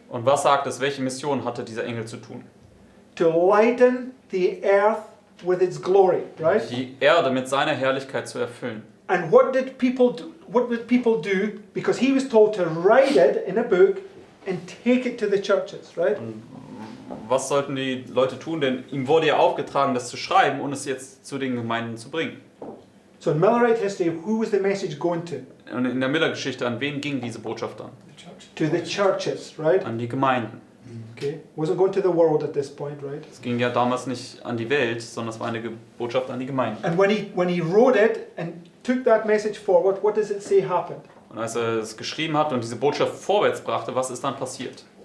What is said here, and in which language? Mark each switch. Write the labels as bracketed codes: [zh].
[de] Und was sagt es, welche Mission hatte dieser Engel zu tun? [en] To lighten the earth with its glory, right? [de] Die Erde mit seiner Herrlichkeit zu erfüllen. [en] And what did people do? What did people do? Because he was told to write it in a book and take it to the churches, right? [de] Was sollten die Leute tun? Denn ihm wurde ja aufgetragen, das zu schreiben und es jetzt zu den Gemeinden zu bringen. [en] So in Millerite history, who was the message going to? [de] Und in der Miller-Geschichte, an wen ging diese Botschaft dann? [en] To the churches, right? [de] An die Gemeinden. [en] Okay, wasn't going to the world at this point, right? [de] Es ging ja damals nicht an die Welt, sondern es war eine Botschaft an die Gemeinden. [en] And when he wrote it and took that message forward, what does it say happened? [de] Und als er es geschrieben hat und diese Botschaft vorwärts brachte, was ist dann passiert?